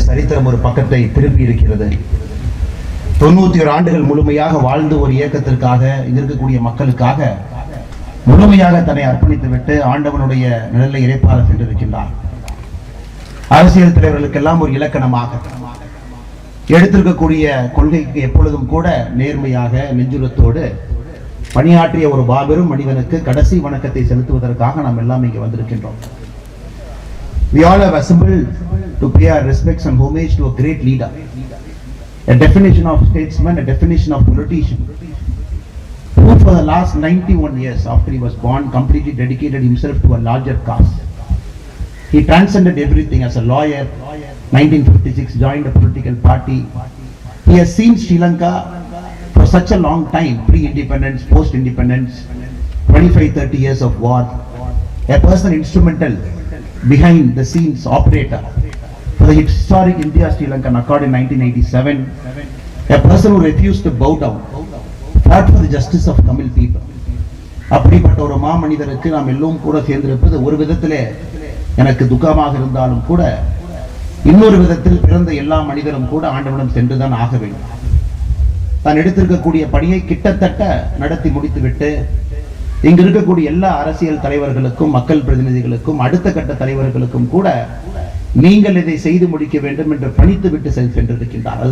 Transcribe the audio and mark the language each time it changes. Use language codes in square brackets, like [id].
[ta] சரித்திரம் ஒரு பக்கத்தை திருப்பி இருக்கிறது. 91 ஆண்டுகள் முழுமையாக வாழ்ந்து ஒரு இயக்கத்திற்காக, இருக்கக்கூடிய மக்களுக்காக முழுமையாக தன்னை அர்ப்பணித்துவிட்டு ஆண்டவனுடைய நிழலை இறைப்பாக சென்றிருக்கின்றார். அரசியல் தலைவர்களுக்கெல்லாம் ஒரு இலக்கணமாக எடுத்திருக்கக்கூடிய கொள்கைக்கு எப்பொழுதும் கூட நேர்மையாக நெஞ்சுரத்தோடு பணியாற்றிய ஒரு மாபெரும் மனிதனுக்கு கடைசி வணக்கத்தை செலுத்துவதற்காக நாம் எல்லாம் இங்கே வந்திருக்கின்றோம். [en] We all have assembled to pay our respects and homage to a great leader, a definition of statesman, a definition of politician, who for the last 91 years after he was born completely dedicated himself to a larger cause. He transcended everything. As a lawyer, 1956 joined a political party. He has seen Sri Lanka for such a long time, pre-independence, post-independence, 25-30 years of war. A person instrumental, behind the scenes operator for the historic India-Sri Lankan Accord in 1987. A person who refused to bow down, fought for the justice of Tamil people. [ta] அப்படிப்பட்ட ஒரு மாமனிதருக்கு நாம் எல்லோரும் கூட சேர்ந்திருப்பது ஒரு விதத்திலே எனக்கு துக்கமாக இருந்தாலும் கூட, இன்னொரு விதத்தில் பிறந்த எல்லா மனிதரும் கூட ஆண்டவனிடம் சென்றுதான் ஆக வேண்டும். தான் எடுத்திருக்கக்கூடிய பணியை கிட்டத்தட்ட நடத்தி முடித்துவிட்டு இங்கு இருக்கக்கூடிய எல்லா அரசியல் தலைவர்களுக்கும், மக்கள் பிரதிநிதிகளுக்கும், அடுத்த கட்ட தலைவர்களுக்கும் கூட நீங்கள் இதை செய்து முடிக்க வேண்டும் என்று பணித்து விட்டு சென்றிருக்கின்றார்.